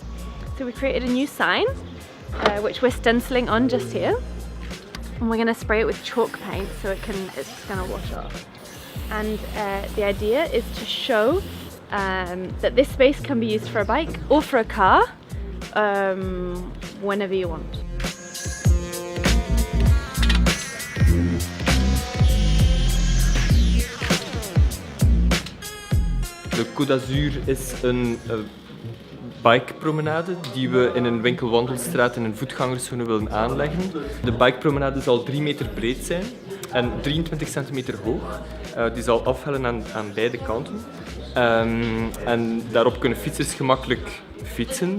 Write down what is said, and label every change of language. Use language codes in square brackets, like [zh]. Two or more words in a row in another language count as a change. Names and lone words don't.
[en] So we created a new sign which we're stenciling on just here, and we're going to spray it with chalk paint so it's going to wash off. And the idea is to show that this space can be used for a bike or for a car whenever you want. [nl] De Côte d'Azur is een bikepromenade die we in een winkelwandelstraat en een voetgangerszone willen aanleggen. De bikepromenade zal 3 meter breed zijn en 23 centimeter hoog. Die zal afhellen aan beide kanten. En daarop kunnen fietsers gemakkelijk fietsen.